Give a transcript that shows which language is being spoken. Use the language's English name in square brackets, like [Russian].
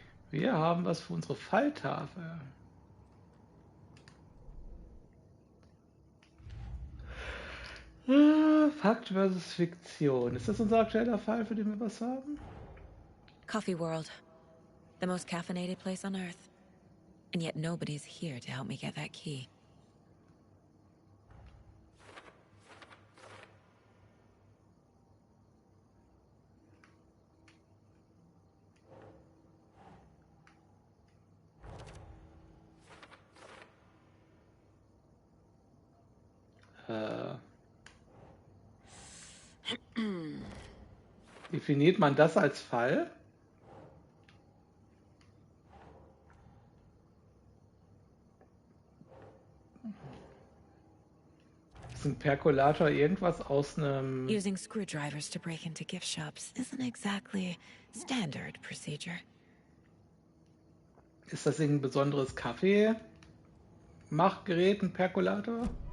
[German] Wir haben was für unsere Falltafel. Fakt versus Fiktion. Ist das unser aktueller Fall, für den wir was haben? [English] Coffee World. The most caffeinated place on Earth. And yet nobody's here to help me get that key. [German] Definiert man das als Fall? Ist ein Perkulator irgendwas aus einem... [English] Using screwdrivers to break into gift shops isn't exactly standard procedure. [German] Ist das irgendein besonderes Kaffee-Machgerät, ein Perkulator?